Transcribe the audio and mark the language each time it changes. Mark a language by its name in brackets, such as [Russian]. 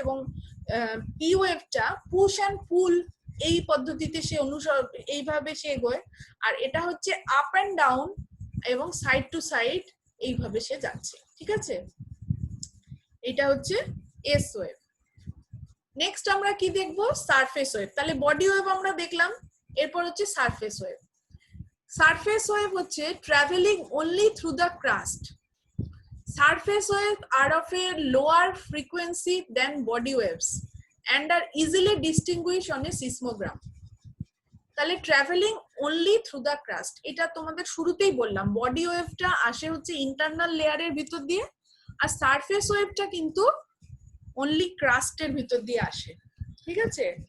[Bangla] এবং P ওয়েভটা push and পুল এই পদ্ধতিতে সে এইভাবে সে এগোয়, আর এটা হচ্ছে আপ অ্যান্ড ডাউন এবং সাইড টু সাইড এইভাবে সে যাচ্ছে, ঠিক আছে? এটা হচ্ছে এস ওয়েভ। নেক্সট আমরা কি দেখবো? Surface wave. তাহলে বডি ওয়েভ আমরা দেখলাম, এরপর হচ্ছে সারফেস ওয়েভ। [English] Surface wave হচ্ছে travelling only through the crust. Surface waves are of a lower frequency than body waves and are easily distinguished on a seismogram. [Bangla] তাহলে [English] travelling only through the crust, [Bangla] এটা তোমাদের শুরুতেই বললাম, body ওয়েভটা আসে হচ্ছে internal লেয়ারের ভিতর দিয়ে, আর সারফেস ওয়েভটা কিন্তু অনলি ক্রাস্টের ভিতর দিয়ে আসে, ঠিক আছে?